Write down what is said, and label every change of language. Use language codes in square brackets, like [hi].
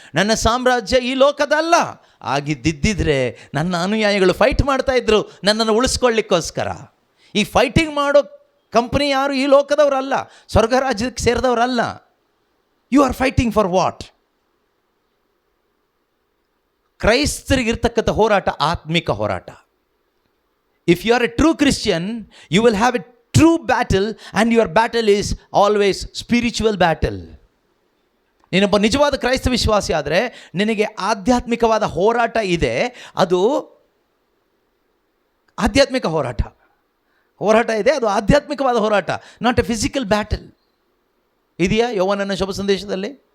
[kn] ನನ್ನ ಸಾಮ್ರಾಜ್ಯ ಈ ಲೋಕದಲ್ಲ. ಆಗಿದ್ದಿದ್ದರೆ ನನ್ನ ಅನುಯಾಯಿಗಳು ಫೈಟ್ ಮಾಡ್ತಾಯಿದ್ರು ನನ್ನನ್ನು ಉಳಿಸ್ಕೊಳ್ಳಿಕ್ಕೋಸ್ಕರ. ಈ ಫೈಟಿಂಗ್ ಮಾಡೋ ಕಂಪ್ನಿ ಯಾರು? ಈ ಲೋಕದವರಲ್ಲ, ಸ್ವರ್ಗ ರಾಜ್ಯಕ್ಕೆ ಸೇರಿದವರಲ್ಲ. [en] You are fighting for what? [kn] ಕ್ರೈಸ್ತರಿಗಿರ್ತಕ್ಕಂಥ ಹೋರಾಟ ಆತ್ಮಿಕ ಹೋರಾಟ. [en] If you are a true Christian, you will have a true battle, and your battle is always spiritual battle. [kn] ನೀನೊಬ್ಬ ನಿಜವಾದ ಕ್ರೈಸ್ತ ವಿಶ್ವಾಸಿ ಆದರೆ ನಿನಗೆ ಆಧ್ಯಾತ್ಮಿಕವಾದ ಹೋರಾಟ ಇದೆ. ಅದು ಆಧ್ಯಾತ್ಮಿಕ ಹೋರಾಟ ಇದೆ, ಅದು ಆಧ್ಯಾತ್ಮಿಕವಾದ ಹೋರಾಟ, [en] Not a physical battle. [kn] ಇದೆಯಾ ಯೋಹಾನನ ಶುಭ ಸಂದೇಶದಲ್ಲಿ?